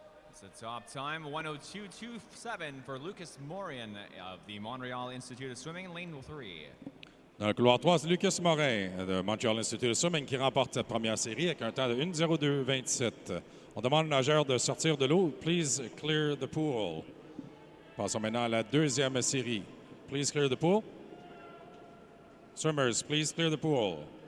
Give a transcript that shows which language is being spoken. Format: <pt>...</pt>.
<en>It's a top time, 102.27 for Lucas Morian of the Montreal Institute of Swimming, lane 3.</en> <fr>Dans le couloir 3, c'est Lucas Morin de Montreal Institute of Swimming qui remporte cette première série avec un temps de 1:02:27. On demande aux nageurs de sortir de l'eau.</fr> <en>Please clear the pool.</en> <fr>Passons maintenant à la deuxième série.</fr> <en>Please clear the pool. Swimmers, please clear the pool.</en>